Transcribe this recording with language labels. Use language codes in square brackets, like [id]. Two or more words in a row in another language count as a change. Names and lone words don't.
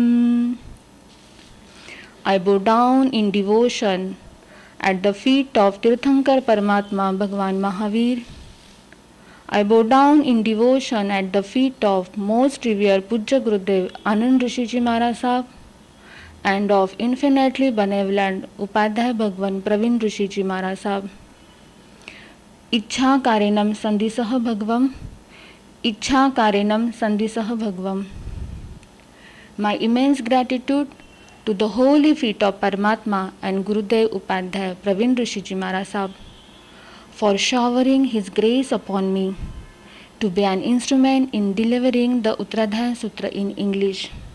[en] I bow down in devotion at the feet of Tirthankar Paramatma Bhagwan Mahaveer. I bow down in devotion at the feet of most revered Pujya Gurudev Anand Rishi Maharaj Sahib and of infinitely benevolent Uttaradhyayana Bhagwan Praveen Rishi Maharaj Sahib. [pra] Ichha karenam sandhisah bhagvam. Ichha karenam sandhisah bhagvam. [en] My immense gratitude to the holy feet of Paramatma and Gurudev Upadhyaya Praveen Rishi Maharaj Sahib for showering his grace upon me to be an instrument in delivering the Uttaradhyayana Sutra in English.